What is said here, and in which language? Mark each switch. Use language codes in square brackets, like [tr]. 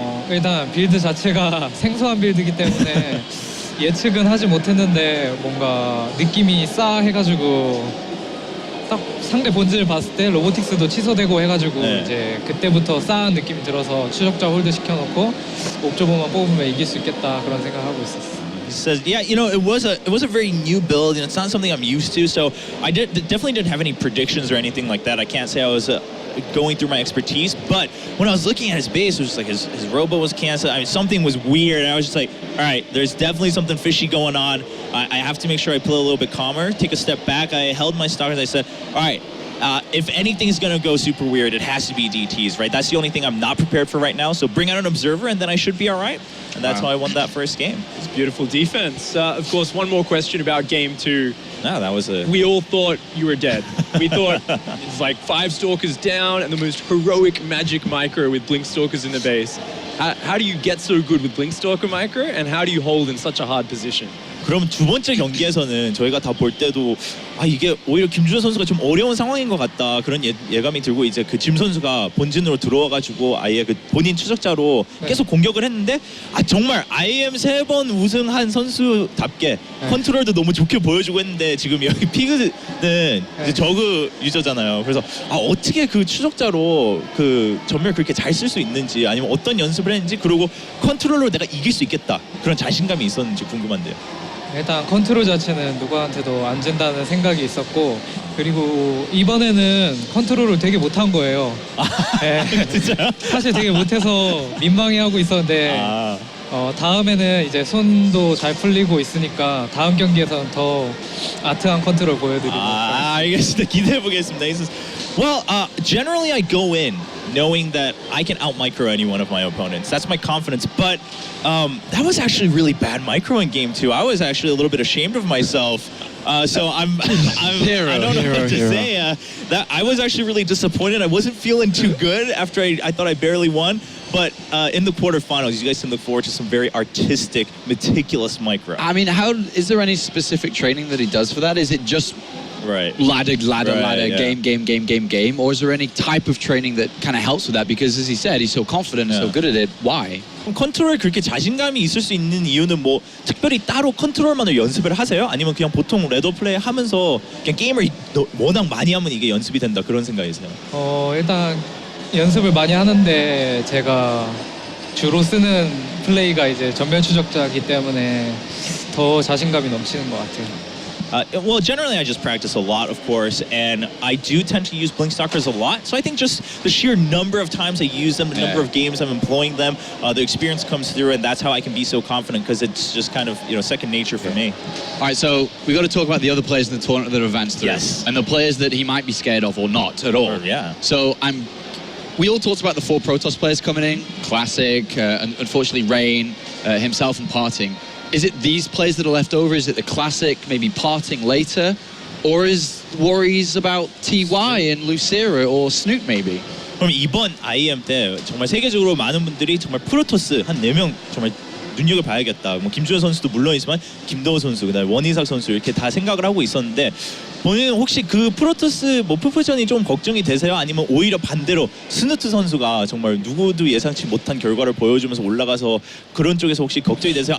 [ko] 일단 빌드 자체가 생소한 빌드이기 때문에 예측은 하지 못했는데 뭔가 느낌이 싸해가지고 딱 상대 본질을 봤을 때 로보틱스도 취소되고 해가지고 이제 그때부터 싸한 느낌이 들어서 추적자 홀드 시켜놓고 옵저버만 뽑으면 이길 수 있겠다 그런 생각하고 있었어. [en] He says, yeah, you know, it was a very new build, and it's not something I'm used to. So I definitely didn't have any predictions or anything like that. I can't say I was going through my expertise, but when I was looking at his base, it was just like his robo was canceled. I mean, something was weird, and I was just like, all right, there's definitely something fishy going on. I have to make sure I play a little bit calmer, take a step back. I held my stock, and I said, all right, if anything's gonna go super weird, it has to be DTs, right? That's the only thing I'm not prepared for right now. So bring out an observer, and then I should be all right. And that's how I won that first game. It's beautiful defense. Of course, one more question about game 2. No, that was a... We all thought you were dead. We thought it's like 5 Stalkers down and the most heroic magic micro with Blink Stalkers in the base. How do you get so good with Blink Stalker micro, and how do you hold in such a hard position? [ko] 그럼 두 번째 경기에서는 저희가 다 볼 때도 아 이게 오히려 김준호 선수가 좀 어려운 상황인 것 같다 그런 예감이 들고 이제 그 짐 선수가 본진으로 들어와가지고 아예 그 본인 추적자로 네. 계속 공격을 했는데 아 정말 IEM 3번 우승한 선수답게 컨트롤도 너무 좋게 보여주고 했는데 지금 여기 피그는 이제 저그 유저잖아요. 그래서 아 어떻게 그 추적자로 그 전멸 그렇게 잘 쓸 수 있는지 아니면 어떤 연습을 했는지 그리고 컨트롤로 내가 이길 수 있겠다 그런 자신감이 있었는지 궁금한데요. 일단 컨트롤 자체는 누구한테도 안 준다는 생각이 있었고 그리고 이번에는 컨트롤을 되게 못한 거예요. 네. 진짜요? 사실 되게 못해서 민망해하고 있었는데 아. 다음에는 이제 손도 잘 풀리고 있으니까 다음 경기에서는 더 아트한 컨트롤 보여드리고 알겠습니다. 기대해 보겠습니다. [en] Well, generally I go in knowing that I can out micro any one of my opponents. That's my confidence. But that was actually really bad micro in game 2. I was actually a little bit ashamed of myself. So I'm I don't know what to say. That I was actually really disappointed. I wasn't feeling too good after I thought I barely won. But in the quarterfinals, you guys can look forward to some very artistic, meticulous micro. I mean, is there any specific training that he does for that? Is it just Right. ladder, yeah. game, or is there any type of training that kind of helps with that? Because as he said, he's so confident and so good at it. Why? [ko] 그럼 컨트롤에 그렇게 자신감이 있을 수 있는 이유는 뭐 특별히 따로 컨트롤만을 연습을 하세요? 아니면 그냥 보통 레더 플레이 하면서 그냥 게임을 워낙 많이 하면 이게 연습이 된다 그런 생각이세요? 일단 연습을 많이 하는데 제가 주로 쓰는 플레이가 이제 전면 추적자이기 때문에 더 자신감이 넘치는 것 같아요. [en] Well, generally I just practice a lot, of course, and I do tend to use blink stalkers a lot. So I think just the sheer number of times I use them, the number of games I'm employing them, the experience comes through, and that's how I can be so confident because it's just kind of second nature for me. All right, so we got to talk about the other players in the tournament that have advanced through, and the players that he might be scared of or not at all. Yeah. So we all talked about the 4 Protoss players coming in, Classic, and unfortunately Rain, himself and Parting. Is it these players that are left over? Is it the Classic, maybe Parting later? Or is worries about TY and Lucera or Snoot maybe? [ko] 그럼 이번 IEM 때 정말 세계적으로 많은 분들이 정말 프로토스 한 4명 정말 눈여겨봐야겠다. 뭐 김준호 선수도 물론이지만 김도호 선수, 그다음에 원희삭 선수 이렇게 다 생각을 하고 있었는데 본인은 혹시 그 프로토스 뭐 푸푸전이 좀 걱정이 되세요? 아니면 오히려 반대로 스누트 선수가 정말 누구도 예상치 못한 결과를 보여주면서 올라가서 그런 쪽에서 혹시 걱정이 되세요?